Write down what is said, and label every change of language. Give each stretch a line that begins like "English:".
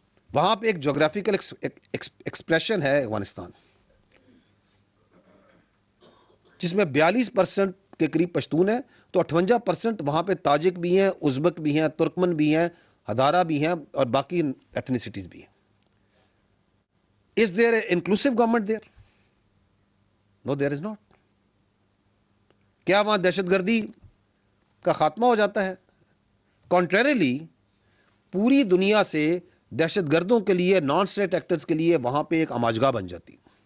Urdu: وہاں پہ ایک جغرافیکل ایکسپریشن ہے افغانستان جس میں 42% کے قریب پشتون ہیں, تو 58% وہاں پہ تاجک بھی ہیں, ازبک بھی ہیں, ترکمن بھی ہیں, ہزارہ بھی ہیں, اور باقی ایتھنیسٹیز بھی ہیں.
English: Is there an inclusive government there? No, there is not.
Urdu: کیا وہاں دہشت گردی کا خاتمہ ہو جاتا ہے؟ Contrarily, پوری دنیا سے دہشت گردوں کے لیے, نان اسٹیٹ ایکٹرز کے لیے وہاں پہ ایک آماجگاہ بن جاتی.